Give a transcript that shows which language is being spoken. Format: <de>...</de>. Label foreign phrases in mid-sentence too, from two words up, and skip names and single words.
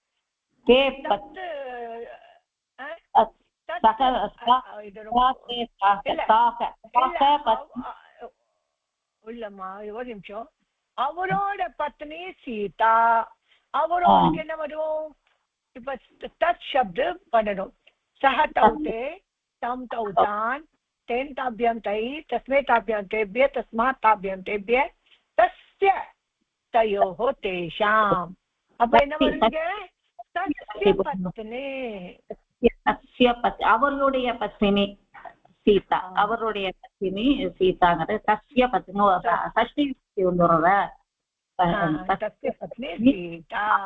<ta>இல்லம்மா, ஒரு நிமிஷம். அவரோட பத்னி சீதா. அவரோட என்ன வரும்? இப்ப தத் சப்து பண்ணணும்.</ta> <sa>सह तौते, तम् तौतान्, तेन ताभ्यां तै, तस्मै ताभ्यां तेभ्य, तस्मात् ताभ्यां तेभ्य, तस्य तयोः तेषाम्.</sa> <ta>அப்ப என்ன வருங்க?</ta> <sa>तस्य पत्नी.</sa> <ta>அவருடைய பத்னி சீதா. அவருடைய பத்னி சீதாங்கிறது</ta> <sa>तस्य पत्नी.</sa> <ta>சஷ்டி வந்துடுற</ta> <sa>तस्य पत्नी सीता.</sa>